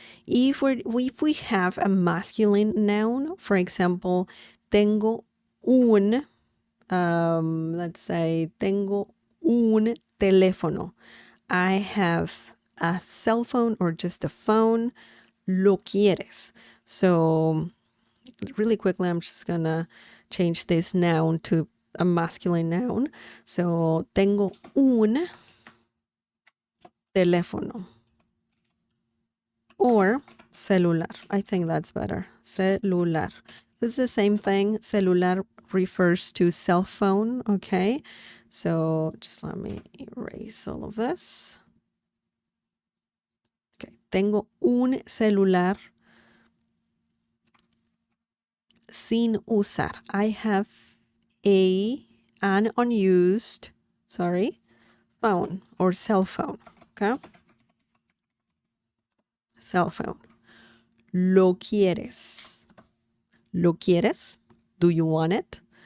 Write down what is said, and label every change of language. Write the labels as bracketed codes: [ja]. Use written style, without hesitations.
[en] If we have a masculine noun, for example, tengo un, let's say, [es] tengo un teléfono. [en] I have a cell phone or just a phone. [es] ¿Lo quieres? [en] So really quickly, I'm just gonna change this noun to a masculine noun. So [es] tengo un teléfono [en] or celular. I think that's better. Celular. It's the same thing. Celular refers to cell phone. Okay. So just let me erase all of this. Okay. [es] Tengo un celular sin usar. [en] I have an unused, phone or cell phone. Okay. cell phone. [es] Lo quieres. Lo quieres? [en] Do you want it?